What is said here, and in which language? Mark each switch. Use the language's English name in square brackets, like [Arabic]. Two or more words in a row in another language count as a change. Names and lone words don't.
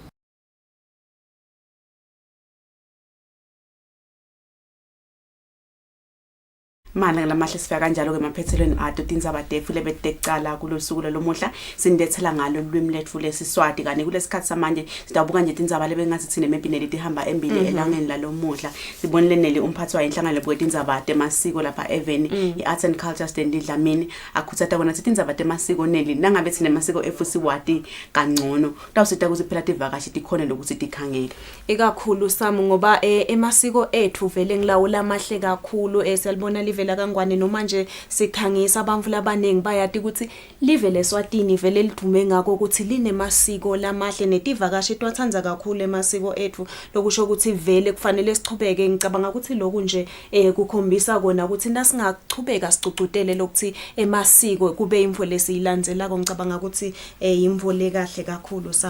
[Swati] Mana lamahle sifika kanjalo ke maphethelweni ato tindzaba defu lebetecala kulosuku lomuhla sindethela ngalo lwimi letfu lesiswati kanye kulesikhathi samanje sidabuka nje tindzaba lebengathi thine mempineli tihamba embili elangeni lalomuhla sibonile neli umphathi wa inhlangano lebuke tindzaba temasiko lapha eveni i-Arts and Culture Stand Dlamini akhutsata kona tindzaba temasiko neli nangabe thine masiko efusiwati kangcono tawusita ukuthi phela tivakashi tikhone lokuthi tikhangeke ikakhulu Samu ngoba emasiko ethu vele ngilawula amahle kakhulu selibona live livela kangwane noma nje sikhangisa abantu labaningi bayati ukuthi live leSwatini vele lidume ngako ukuthi linemasiko lamahle netivakashi twathanza kakhulu emasiko ethu lokusho ukuthi vele kufanele sichubeke ngicabanga ukuthi lokhu nje kukhombisa kona ukuthi nasingachubeka sicucutele lokuthi emasiko kube imvo lesiyilandzela ngicabanga ukuthi imvo le kahle kakhulu Sam.